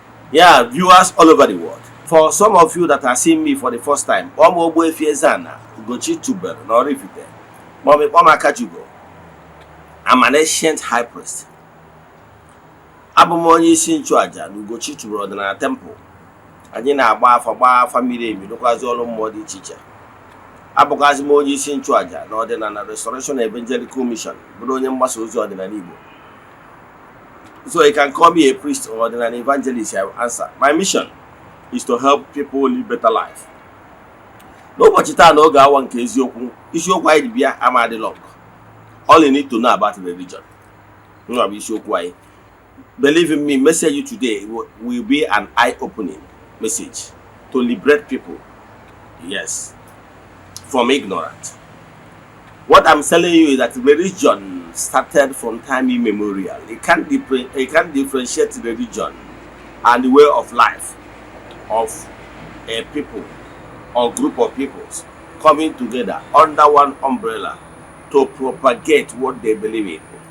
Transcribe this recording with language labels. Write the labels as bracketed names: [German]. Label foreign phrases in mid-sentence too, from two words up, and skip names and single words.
[English] Yeah, viewers all over the world. For some of you that are seeing me for the first time, Ogbuefi Ezeana, ugochitubelu na Oraifite, Mommy Omakajugo, I'm an ancient high priest. [Igbo] Abụ m onye isi nchụaja na ugochitubelu ọdịnala temple. Anyị na-agba afa miri emi rụkwazi ọrụ mmụọ dị iche iche. Abụkwazi m onye isi nchụaja na ọdịnala Restoration Evangelical Mission, bụrụ onye mgbasa ozi ọdịnala Igbo. [English] So you can call me a priest or an evangelist, I will answer. My mission is to help people live better life. [Igbo] N'ụbọchị taa na oge awa nke eziokwu, isiokwu anyị bịa amadi long. [English] All you need to know about religion. [Igbo] Isiokwu anyị. [English] Believe in me, message you today will be an eye-opening message to liberate people. Yes, from ignorance. What I'm telling you is that religion started from time immemorial. It can't differentiate religion and the way of life of a people or group of peoples coming together under one umbrella to propagate what they believe in.